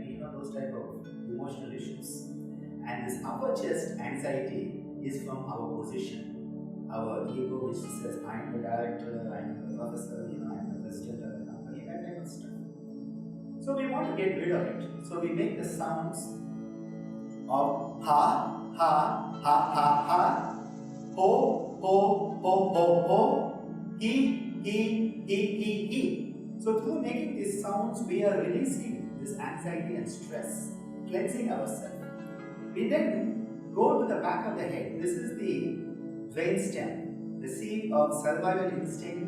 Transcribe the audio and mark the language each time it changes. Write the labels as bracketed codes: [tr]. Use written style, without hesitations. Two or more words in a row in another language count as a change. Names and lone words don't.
[en] You know, those type of emotional issues. And this upper chest anxiety is from our position. Our ego, which says, I'm the director, I'm the professor, I'm the president of the company, that type of stuff. So we want to get rid of it. So we make the sounds of ha, ha, ha, ha, ha, ho, ho, ho, ho, ho, he, he. So through making these sounds, we are releasing this anxiety and stress, cleansing ourselves. We then go to the back of the head. This is the brainstem, the seat of survival instinct.